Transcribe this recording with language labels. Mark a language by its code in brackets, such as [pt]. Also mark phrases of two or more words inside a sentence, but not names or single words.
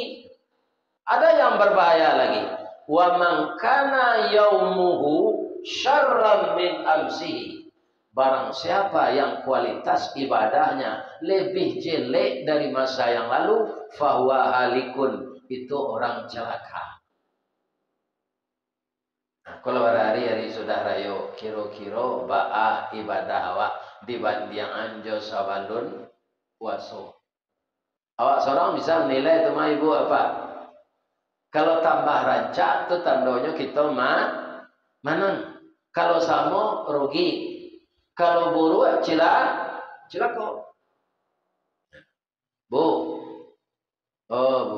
[id] Ada yang berbahaya lagi. [ar] Wa man kana yaumuhu syarram min amsihi. [id] Barang siapa yang kualitas ibadahnya lebih jelek dari masa yang lalu, [ar] fahuwa halikun, [id] itu orang celaka. [min] Nah, kalau hari-hari sudah rayo kiro-kiro ba'a ibadah awak dibanding anjo sabalun waso. Awak seorang bisa menilai itu mah ibu apa? [id] Kalau tambah rancak itu tandanya kita menang. Kalau sama rugi. Kalau buruk cilaka. Bu. Oh, Bu.